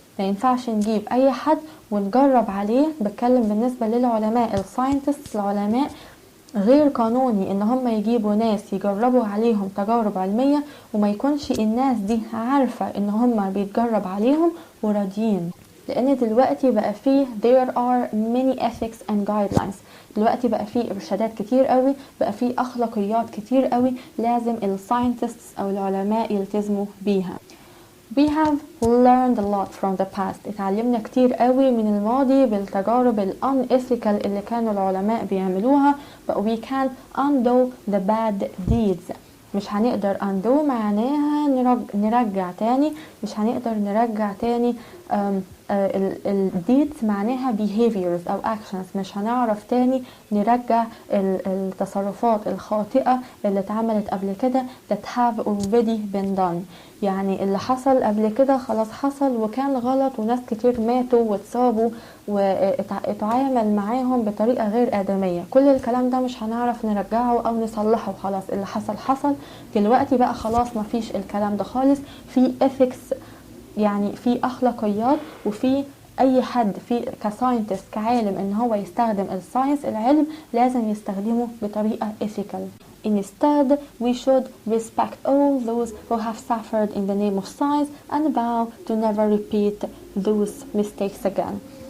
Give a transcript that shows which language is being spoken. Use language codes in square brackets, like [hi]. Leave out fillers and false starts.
[ar] ما ينفعش نجيب أي حد ونجرب عليه. بتكلم بالنسبة للعلماء الساينتست، العلماء غير قانوني ان هم يجيبوا ناس يجربوا عليهم تجارب علمية وما يكونش الناس دي عارفة ان هم بيتجرب عليهم وراضيين. لان دلوقتي بقى فيه [en] there are many ethics and guidelines. [ar] دلوقتي بقى فيه ارشادات كتير قوي، بقى فيه اخلاقيات كتير قوي لازم الساينتستس او العلماء يلتزموا بيها. [en] We have learned a lot from the past. [ar] اتعلمنا كتير قوي من الماضي بالتجارب unethical اللي كانوا العلماء بيعملوها. [en] but we can undo the bad deeds. [ar] مش هنقدر undo معناها نرجع تاني، مش هنقدر نرجع تاني ال deeds معناها behaviors أو actions. مش هنعرف تاني نرجع التصرفات الخاطئة اللي اتعملت قبل كده [en] that have already been done. [ar] يعني اللي حصل قبل كده خلاص حصل وكان غلط وناس كتير ماتوا واتصابوا واتعامل معاهم بطريقة غير آدمية. كل الكلام ده مش هنعرف نرجعه أو نصلحه. خلاص اللي حصل حصل. دلوقتي بقى خلاص مفيش الكلام ده خالص. في ethics يعني في أخلاقيات، وفي أي حد في كساينتست كعالم إن هو يستخدم الساينس العلم لازم يستخدمه بطريقة ethical. [en] Instead, we should respect all those who have suffered in the name of science and vow to never repeat those mistakes again.